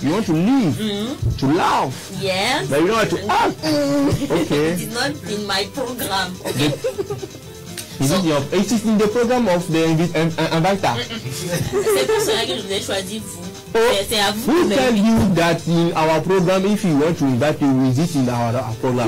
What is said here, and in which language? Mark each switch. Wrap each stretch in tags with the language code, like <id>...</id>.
<en>You want to live, to laugh, Yes. but you don't want to act. Okay. It is not in my program. It is in the program of the inviter.</en> <fr>C'est pour cela que je vous ai choisi vous. C'est à vous.</fr> <en>Who tell you that in our program, if you want to invite you, is it in our program?</en>